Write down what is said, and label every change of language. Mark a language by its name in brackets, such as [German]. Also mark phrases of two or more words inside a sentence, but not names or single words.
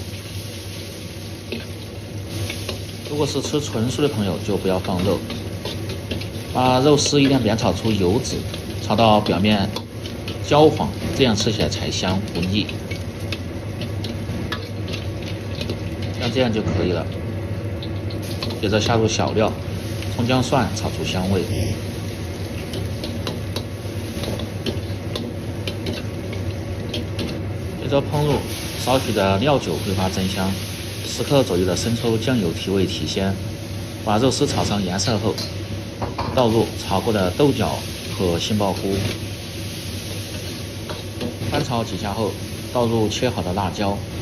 [Chinese] 如果是吃纯素的朋友，就不要放肉。把肉絲一定煸炒出油脂，炒到表面焦黄，这样吃起來才香不膩。像這樣就可以了。接着下入小料，蔥薑蒜炒出香味。接着烹入少許的料酒，桂花增香，10克左右的生抽、醬油提味提鮮。把肉絲炒上顏色後，倒入炒過的豆角和杏鮑菇，翻炒幾下後，倒入切好的辣椒。